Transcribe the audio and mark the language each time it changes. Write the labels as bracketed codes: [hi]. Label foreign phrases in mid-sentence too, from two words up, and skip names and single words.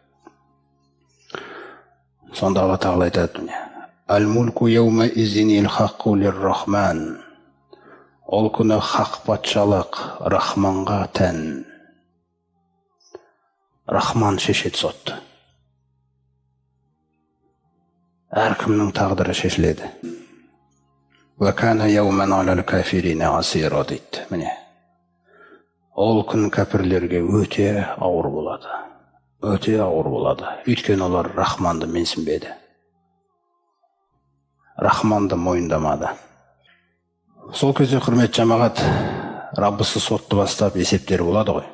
[kk] Сонда Алла Тағала айтады, [ar] الملك يومئذ الحق للرحمن. [kk] Ол күні хақ патшалық Рахманға тән. Рахман шешеді сотты. Әркімнің тағдыры шешіледі. [ar] وكان يوما على الكافرين عسيرا [kk] дейді. Міне. Ол күн кәпірлерге өте ауыр болады. Өте ауыр болады. Өйткені олар Рахманды менсінбеді. Рахманды мойындамады. Сол кезде құрметті жамағат, Раббысы сотты бастап есептері болады ғой.